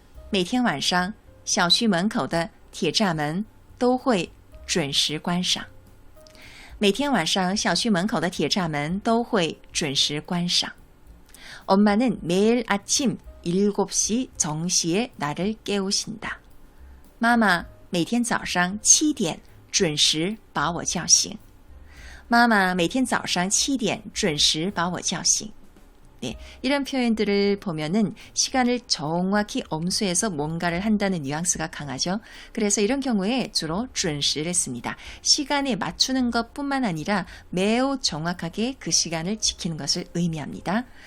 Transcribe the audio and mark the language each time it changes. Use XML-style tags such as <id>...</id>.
<zh>每天晚上小区门口的铁栅门都会准时关上. 每天晚上小区门口的铁栅门都会准时关上.</zh> <ko>엄마는 매일 아침 7시 정시에 나를 깨우신다.</ko> <zh>妈妈每天早上7点准时把我叫醒. 妈妈每天早上7点准时把我叫醒.</zh> <ko>네, 이런 표현들을 보면은 시간을 정확히 엄수해서 뭔가를 한다는 뉘앙스가 강하죠. 그래서 이런 경우에 주로 准时를 씁니다. 시간에 맞추는 것뿐만 아니라 매우 정확하게 그 시간을 지키는 것을 의미합니다.</ko>